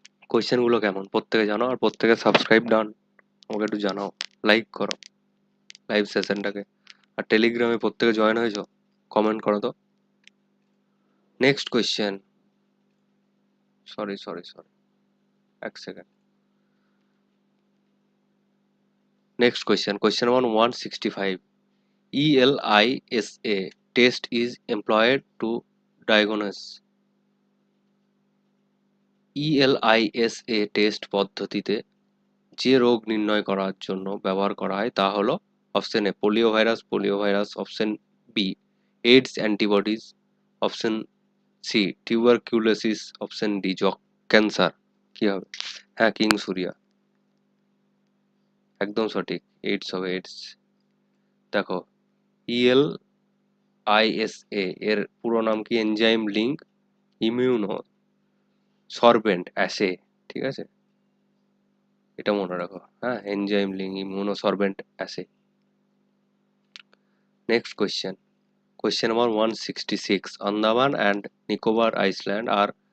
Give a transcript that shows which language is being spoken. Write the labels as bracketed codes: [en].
[bn] Question গুলো কেমন প্রত্যেকে জানো, আর প্রত্যেকে সাবস্ক্রাইব ডান, আমাকে একটু জানাও, লাইক করো লাইভ সেশনটাকে। আর টেলিগ্রামে প্রত্যেকে জয়েন হয়েছো? কমেন্ট করো তো। Next question, sorry sorry sorry, এক second. [en] Next question, question number 165, ELISA test is employed to diagnose? [bn] ELISA test পদ্ধতিতে যে রোগ নির্ণয় করার জন্য ব্যবহার করা হয় তা হলো? Option A polio virus, polio virus. Option B AIDS antibodies. Option C tuberculosis. Option D cancer. কি হবে? হ্যাঁ কিং সুরিয়া, একদম সঠিক, এইডস হবে, এইডস। দেখো ELISA এর পুরো নাম কি? Enzyme link immuno sorbent as, ঠিক আছে, এটা মনে রাখো। হ্যাঁ enzyme link immuno sorbent as. [en] next question, question number 166, Andaman and Nicobar Island are